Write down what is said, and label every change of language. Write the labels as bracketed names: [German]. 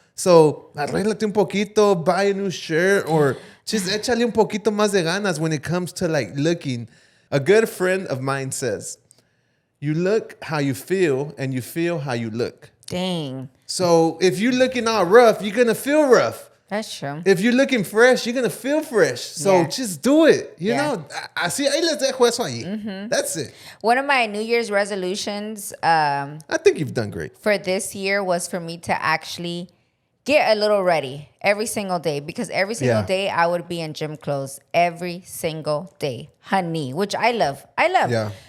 [English] So [Spanish] arréglate un poquito, [English] buy a new shirt, or just [Spanish] échale un poquito más de ganas [English] when it comes to like looking. A good friend of mine says, you look how you feel and you feel how you look. Dang. So if you're looking all rough, you're going to feel rough. That's true. If you're looking fresh, you're going to feel fresh. So Yeah. just do it. You Yeah. know, [Spanish] así ahí les dejo eso ahí. [English] That's it. One of my New Year's resolutions I think you've done great. for this year was for me to actually get a little ready every single day, because every single Yeah. day I would be in gym clothes every single day, honey, which I love. Yeah.